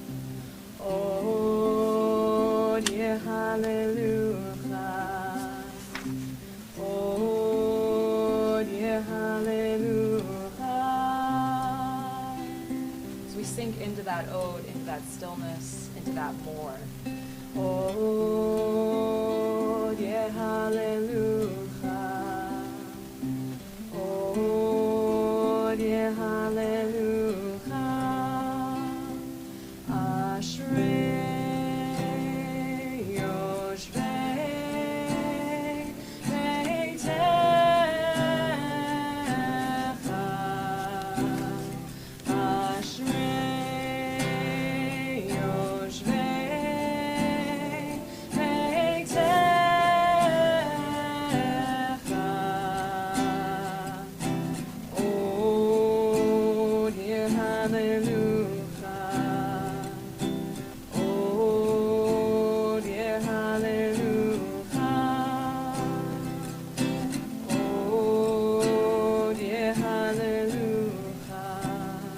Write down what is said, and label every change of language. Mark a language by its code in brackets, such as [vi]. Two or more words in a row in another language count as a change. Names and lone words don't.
[he] עוד יהללוך. עוד יהללוך. [en] So we sink into that ode, into that stillness, into that more. [he] עוד יהללוך. עוד יהללוך. אשרי יושבי ביתך. אשרי יושבי ביתך. [en] Oh, dear hallelujah. Oh, dear hallelujah. Oh, dear hallelujah.